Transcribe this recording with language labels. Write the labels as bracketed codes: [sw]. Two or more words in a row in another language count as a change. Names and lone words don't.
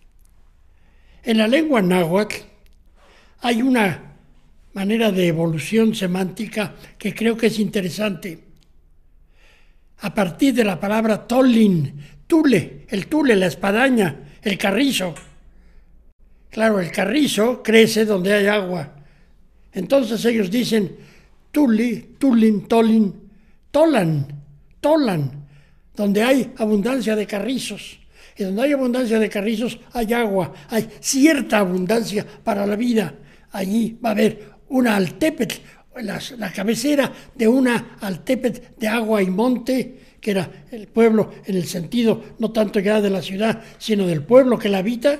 [es] En la lengua náhuatl hay una manera de evolución semántica que creo que es interesante. A partir de la palabra tolin, tule, el tule, la espadaña, el carrizo. Claro, el carrizo crece donde hay agua. Entonces ellos dicen tuli, tulin, tolin, tolan, tolan, donde hay abundancia de carrizos. Y donde hay abundancia de carrizos hay agua, hay cierta abundancia para la vida. Allí va a haber una altépetl, la cabecera de una altépetl de agua y monte, que era el pueblo en el sentido no tanto ya de la ciudad, sino del pueblo que la habita.